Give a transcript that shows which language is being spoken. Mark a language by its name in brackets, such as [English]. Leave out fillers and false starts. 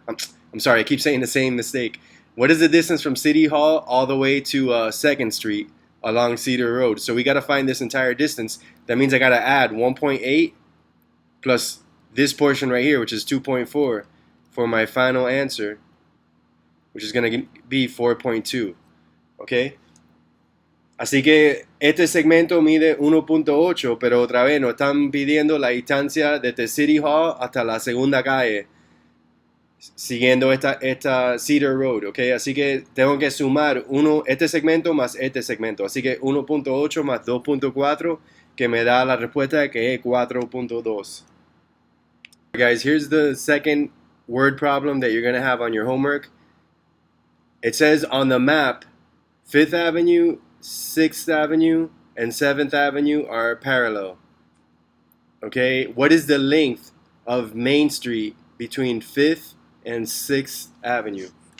[English] I'm sorry, I keep saying the same mistake. What is the distance from City Hall all the way to 2nd Street along Cedar Road? So we got to find this entire distance. That means I got to add 1.8 plus this portion right here, which is 2.4, for my final answer, which is going to be 4.2. Okay? [Spanish] Así que este segmento mide 1.8, pero otra vez nos están pidiendo la distancia desde City Hall hasta la segunda calle, siguiendo esta Cedar Road, ¿ok? Así que tengo que sumar este segmento más este segmento. Así que 1.8 más 2.4, que me da la respuesta que es 4.2. [English] Guys, here's the second word problem that you're going to have on your homework. It says on the map, 5th Avenue, 6th Avenue, and 7th Avenue are parallel. Okay, what is the length of Main Street between 5th and 6th Avenue?